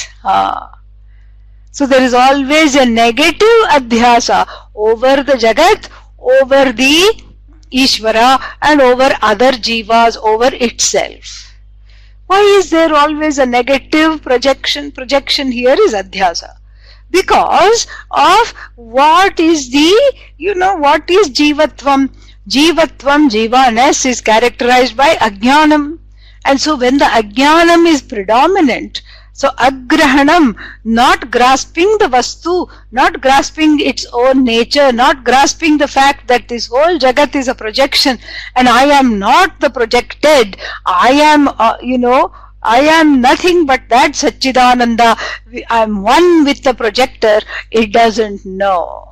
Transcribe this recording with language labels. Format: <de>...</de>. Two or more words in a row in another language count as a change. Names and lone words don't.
<en>So there is always a negative adhyasa over the Jagat, over the Īśvara, and over other jivas, over itself. Why is there always a negative projection? Projection here is adhyasa. Because of what is what is jivatvam? Jivatvam, jivaness is characterized by ajnanam. And so when the ajnanam is predominant, so agrahanam, not grasping the vastu, not grasping its own nature, not grasping the fact that this whole Jagat is a projection and I am not the projected, I am, I am nothing but that Satchidananda, I am one with the projector, it doesn't know.</en>